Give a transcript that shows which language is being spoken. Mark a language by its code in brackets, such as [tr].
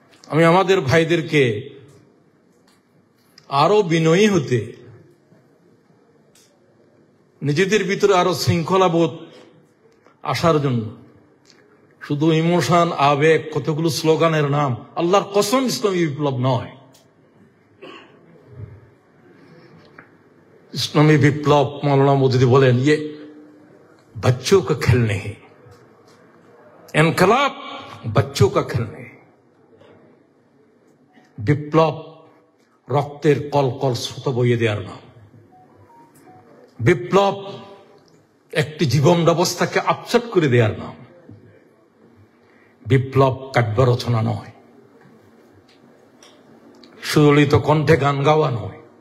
[bn] আমি আমাদের ভাইদেরকে আরো বিনয়ী হতে, নিজেদের ভিতরে আরো শৃঙ্খলাবোধ আসার জন্য, শুধু ইমোশন, আবেগ, কতগুলো স্লোগানের নাম, আল্লাহর কসম ইসলামী বিপ্লব নয়। ইসলামী বিপ্লব মৌলানা মওদুদি বলেন, [ur] ইয়ে बच्चों का खेल नहीं, इनकलाब बच्चों का खेल नहीं। [bn] বিপ্লব রক্তের কলকল স্রোত বইয়ে দেওয়ার নাম। বিপ্লব একটি জীবন ব্যবস্থাকে আপসেট করে দেওয়ার নাম। বিপ্লব কাব্য রচনা নয়, সুললিত কণ্ঠে গান গাওয়া নয়।